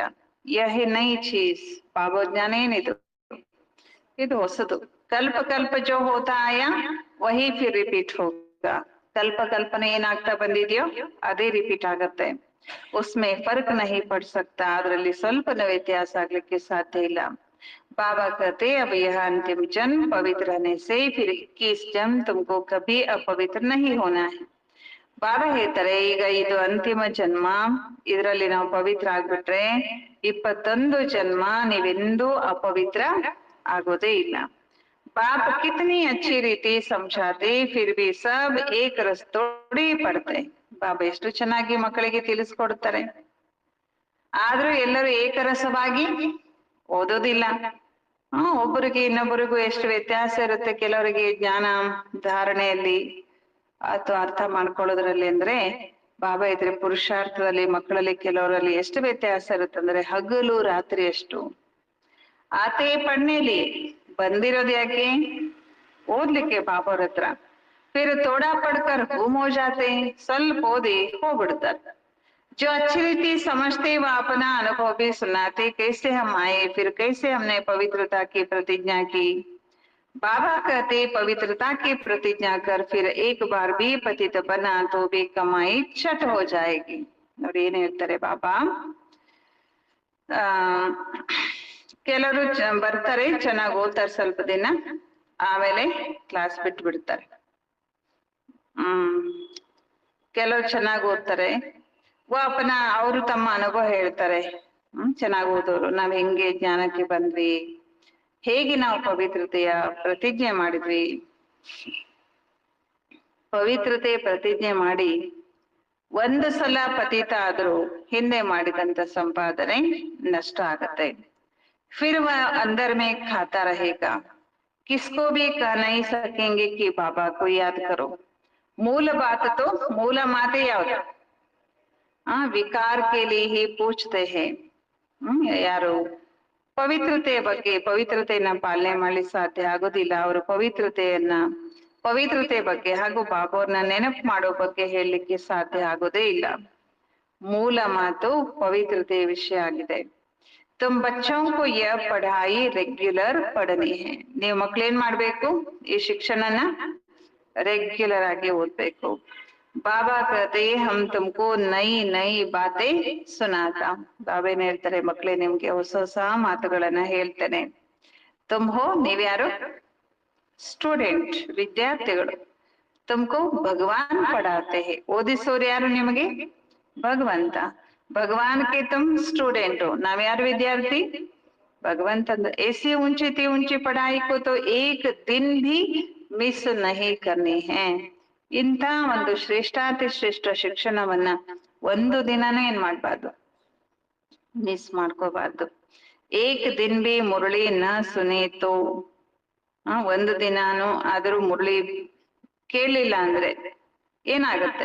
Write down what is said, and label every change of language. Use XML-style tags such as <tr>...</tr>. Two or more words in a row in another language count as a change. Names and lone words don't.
<hi>यही नई चीज़,</hi> <kn>ಭಾವಜ್ಞಾನ ಏನಿದು, ಇದು ಹೊಸದು.</kn> <hi>कल्प कल्प जो होता आया वही फिर रिपीट होगा.</hi> <kn>ಕಲ್ಪ ಕಲ್ಪನೆ ಏನಾಗ್ತಾ ಬಂದಿದ್ಯೋ ಅದೇ ರಿಪೀಟ್ ಆಗತ್ತೆ.</kn> <hi>उसमें फ़र्क नहीं पड़ सकता,</hi> <kn>ಅದರಲ್ಲಿ ಸ್ವಲ್ಪನ ವ್ಯತ್ಯಾಸ ಆಗ್ಲಿಕ್ಕೆ ಸಾಧ್ಯ ಇಲ್ಲ.</kn> <hi>बाबा कहते अब यह अंतिम जन्म पवित्र रहने से फिर 21 जन्म तुमको कभी अपवित्र नहीं होना है.</hi> <kn>ಬಾಬಾ ಹೇಳ್ತಾರೆ ಈಗ ಇದು ಅಂತಿಮ ಜನ್ಮ, ಇದರಲ್ಲಿ ನಾವು ಪವಿತ್ರ ಆಗ್ಬಿಟ್ರೆ 21 ಜನ್ಮ ನೀವೆಂದೂ ಅಪವಿತ್ರ ಆಗೋದೇ ಇಲ್ಲ.</kn> <hi>बाप कितनी अच्छी रीति समझाते फिर भी सब एक रस तोड़ी पड़ते.</hi> <kn>ಬಾಬಾ ಎಷ್ಟು ಚೆನ್ನಾಗಿ ಮಕ್ಕಳಿಗೆ ತಿಳಿಸ್ಕೊಡ್ತಾರೆ, ಆದ್ರೂ ಎಲ್ಲರೂ ಏಕರಸವಾಗಿ ಓದೋದಿಲ್ಲ. ಒಬ್ಬರಿಗೆ ಇನ್ನೊಬ್ಬರಿಗೂ ಎಷ್ಟು ವ್ಯತ್ಯಾಸ ಇರುತ್ತೆ. ಕೆಲವರಿಗೆ ಜ್ಞಾನ ಧಾರಣೆಯಲ್ಲಿ ಅಥವಾ ಅರ್ಥ ಮಾಡ್ಕೊಳ್ಳೋದ್ರಲ್ಲಿ ಅಂದ್ರೆ ಬಾಬಾ ಇದ್ರೆ ಪುರುಷಾರ್ಥದಲ್ಲಿ ಮಕ್ಕಳಲ್ಲಿ ಕೆಲವರಲ್ಲಿ ಎಷ್ಟು ವ್ಯತ್ಯಾಸ ಇರುತ್ತೆ ಅಂದ್ರೆ ಹಗಲು ರಾತ್ರಿ ಅಷ್ಟು. ಆತೆ ಪಡ್ನೇಲಿ ಬಂದಿರೋದು ಯಾಕೆ? ಓದ್ಲಿಕ್ಕೆ ಬಾಬಾವ್ರ ಹತ್ರ.</kn> <hi>फिर थोड़ा पढ़कर गुम हो जाते,</hi> <kn>ಸ್ವಲ್ಪ ಓದಿ ಹೋಗ್ಬಿಡ್ತಾರೆ.</kn> <hi>जो अच्छी रीति समझते वह अपना अनुभव भी सुनाते, कैसे हम आए, फिर कैसे हमने पवित्रता की प्रतिज्ञा की. बाबा कहते पवित्रता की प्रतिज्ञा कर फिर एक बार भी पतित बना तो भी कमाई छट हो जाएगी.</hi> <kn>ನೋಡಿ ಏನ್ ಹೇಳ್ತಾರೆ ಬಾಬಾ, ಕೆಲವರು ಬರ್ತಾರೆ, ಚೆನ್ನಾಗಿ ಓದ್ತಾರೆ ಸ್ವಲ್ಪ ದಿನ, ಆಮೇಲೆ ಕ್ಲಾಸ್ ಬಿಟ್ಟು ಬಿಡ್ತಾರೆ. ಕೆಲವರು ಚೆನ್ನಾಗಿ ಓದ್ತಾರೆ, ವಾಪನ ಅವರು ತಮ್ಮ ಅನುಭವ ಹೇಳ್ತಾರೆ. ಚೆನ್ನಾಗಿ ಓದೋರು ನಾವ್ ಹೆಂಗೆ ಜ್ಞಾನಕ್ಕೆ ಬಂದ್ವಿ, ಹೇಗೆ ನಾವು ಪವಿತ್ರತೆಯ ಪ್ರತಿಜ್ಞೆ ಮಾಡಿದ್ವಿ. ಪವಿತ್ರತೆ ಪ್ರತಿಜ್ಞೆ ಮಾಡಿ ಒಂದು ಸಲ ಪತಿತ ಆದ್ರೂ ಹಿಂದೆ ಮಾಡಿದಂತ ಸಂಪಾದನೆ ನಷ್ಟ ಆಗತ್ತೆ.</kn> <hi>फिर वह अंदर में खाता रहेगा, किसको भी कह नहीं सकेंगे कि बाबा को याद करो. मूल बात</hi> <kn>ಮೂಲ ಮಾತೆ ಯಾವುದು?</kn> <hi>विकार के लिए ही पूछते हैं.</hi> <kn>ಯಾರು ಪವಿತ್ರತೆಯ ಬಗ್ಗೆ, ಪವಿತ್ರತೆಯನ್ನ ಪಾಲನೆ ಮಾಡ್ಲಿಕ್ಕೆ ಸಾಧ್ಯ ಆಗೋದಿಲ್ಲ. ಅವರು ಪವಿತ್ರತೆ ಬಗ್ಗೆ ಹಾಗೂ ಬಾಬಾವ್ರನ್ನ ನೆನಪು ಮಾಡೋ ಬಗ್ಗೆ ಹೇಳಲಿಕ್ಕೆ ಸಾಧ್ಯ ಆಗೋದೇ ಇಲ್ಲ. ಮೂಲ ಮಾತು ಪವಿತ್ರತೆಯ ವಿಷಯ ಆಗಿದೆ.</kn> <hi>तुम बच्चों को यह पढ़ाई रेग्युलर पढ़नी है.</hi> <kn>ನೀವು ಮಕ್ಳೇನ್ ಮಾಡ್ಬೇಕು? ಈ ಶಿಕ್ಷಣನ ರೆಗ್ಯುಲರ್ ಆಗಿ ಓದ್ಬೇಕು.</kn> <hi>ಬಾಬಾ कहते हम तुमको नई नई बातें सुनाता.</hi> <kn>ಬಾಬಾ ಏನ್ ಹೇಳ್ತಾರೆ, ಮಕ್ಳೇ ನಿಮ್ಗೆ ಹೊಸ ಹೊಸ ಮಾತುಗಳನ್ನ ಹೇಳ್ತೇನೆ.</kn> <hi>तुम हो,</hi> <kn>ನೀವ್ಯಾರು? ಸ್ಟೂಡೆಂಟ್, ವಿದ್ಯಾರ್ಥಿಗಳು.</kn> <hi>तुमको भगवान पढ़ाते हैं,</hi> <kn>ಓದಿಸೋರು ಯಾರು ನಿಮಗೆ? ಭಗವಂತ.</kn> <hi>भगवान के तुम स्टूडेंट हो, नाम यार विद्यार्थी भगवंत. ऐसी ऊंची पढ़ाई को तो एक दिन भी मिस नहीं करनी है.</hi> <kn>ಇಂಥ ಒಂದು ಶ್ರೇಷ್ಠಾತಿ ಶ್ರೇಷ್ಠ ಶಿಕ್ಷಣವನ್ನ ಒಂದು ದಿನಾನೂ ಏನ್ ಮಾಡ್ಬಾರ್ದು, ಮಿಸ್ ಮಾಡ್ಕೋಬಾರ್ದು.</kn> <hi>एक दिन भी मुरली न सुने तो,</hi> <kn>ಒಂದು ದಿನಾನು ಆದ್ರೂ ಮುರಳಿ ಕೇಳಿಲ್ಲ ಅಂದ್ರೆ ಏನಾಗುತ್ತೆ?</kn>